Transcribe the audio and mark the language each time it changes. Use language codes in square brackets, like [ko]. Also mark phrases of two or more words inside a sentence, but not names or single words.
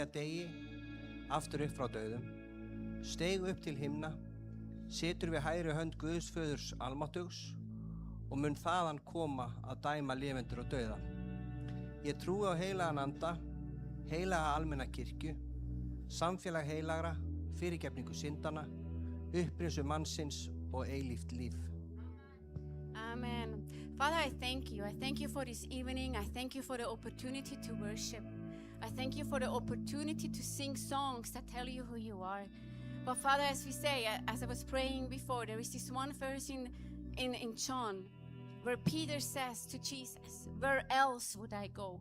[is] degi, aftur upp frá dauðum, steig upp til himna, situr við hægri hönd Guðs Föðurs almáttugs og mun þaðan koma að dæma lifendur og dauða. Ég trúi á heilagan anda, heilaga almenna kirkju, samfélag heilagra, fyrirgefningu syndana, upprisu mannsins og eilíft líf. [en] Amen. Father, I thank you. I thank you for this evening. I thank you for the opportunity to worship. I thank you for the opportunity to sing songs that tell you who you are. But Father, as we say, as I was praying before, there is this one verse in John where Peter says to Jesus, where else would I go?